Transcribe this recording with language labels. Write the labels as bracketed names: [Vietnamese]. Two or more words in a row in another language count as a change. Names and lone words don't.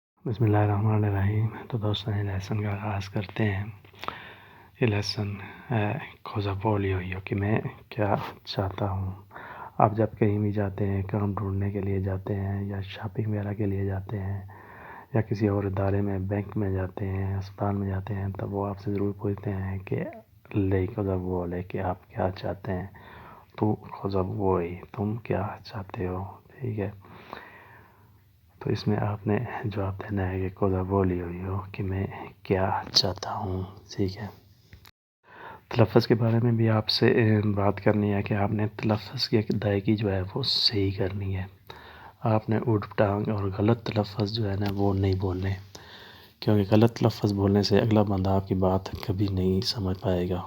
[Arabic] بسم اللہ الرحمن الرحیم۔ [Urdu] تو دوستوں لیسن کا آغاز کرتے ہیں۔ یہ لیسن ہے [Italian] cosa voglio io [Urdu] کہ میں کیا چاہتا ہوں۔ آپ جب کہیں بھی جاتے ہیں، کام ڈھونڈنے کے لیے جاتے ہیں، یا شاپنگ وغیرہ کے لیے جاتے ہیں، یا کسی اور ادارے میں، بینک میں جاتے ہیں، اسپتال میں جاتے ہیں، تب وہ آپ سے ضرور پوچھتے ہیں کہ [Italian] lei cosa vuole [Urdu] کہ آپ کیا چاہتے ہیں۔ تو [Italian] cosa vuoi [Urdu] تم کیا چاہتے ہو، ٹھیک ہے۔ تو اس میں آپ نے جواب دینا ہے کہ [Italian] cosa voglio io [Urdu] کہ میں کیا چاہتا ہوں، ٹھیک ہے۔ تلفظ کے بارے میں بھی آپ سے بات کرنی ہے کہ آپ نے تلفظ کی ادائیگی جو ہے وہ صحیح کرنی ہے۔ آپ نے اوٹ پٹانگ اور غلط تلفظ جو ہے نا وہ نہیں بولنے، کیونکہ غلط تلفظ بولنے سے اگلا بندہ آپ کی بات کبھی نہیں سمجھ پائے گا۔